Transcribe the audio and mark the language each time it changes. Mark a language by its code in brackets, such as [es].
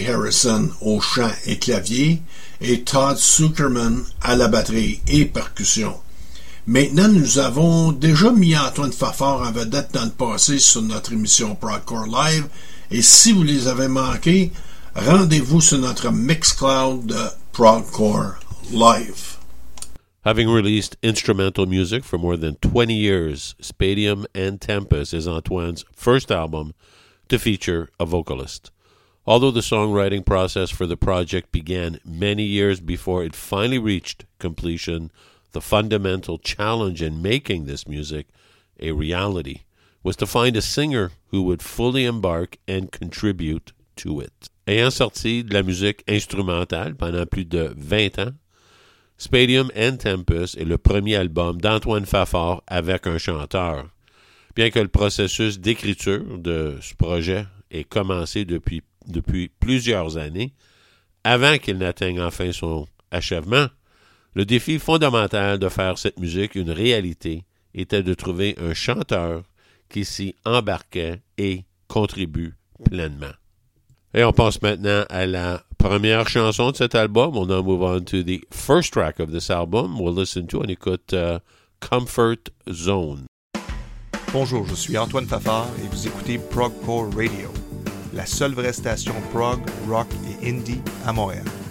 [fr] Harrison au chant et clavier et Todd Sugerman à la batterie et percussion. Maintenant, nous avons déjà mis Antoine Fafard en vedette dans le passé sur notre émission Progcore Live, et si vous les avez manqués, rendez-vous sur notre Mixcloud de Progcore Live. [en] Having released instrumental music for more than 20 years, Aspidium and Tempest is Antoine's first album to feature a vocalist. Although the songwriting process for the project began many years before it finally reached completion, the fundamental challenge in making this music a reality was to find a singer who would fully embark and contribute to it. [fr] Ayant sorti de la musique instrumentale pendant plus de 20 ans, Aspidium and Tempest est le premier album d'Antoine Fafard avec un chanteur. Bien que le processus d'écriture de ce projet ait commencé depuis plusieurs années, avant qu'il n'atteigne enfin son achèvement, le défi fondamental de faire cette musique une réalité était de trouver un chanteur qui s'y embarquait et contribue pleinement. Et on passe maintenant à la première chanson de cet album. On va [en] move on to the first track of this album. We'll listen to and [fr] écoute [en] Comfort Zone. [fr] Bonjour, je suis Antoine Fafard et vous écoutez Progcore Radio, la seule vraie station prog, rock et indie à Montréal.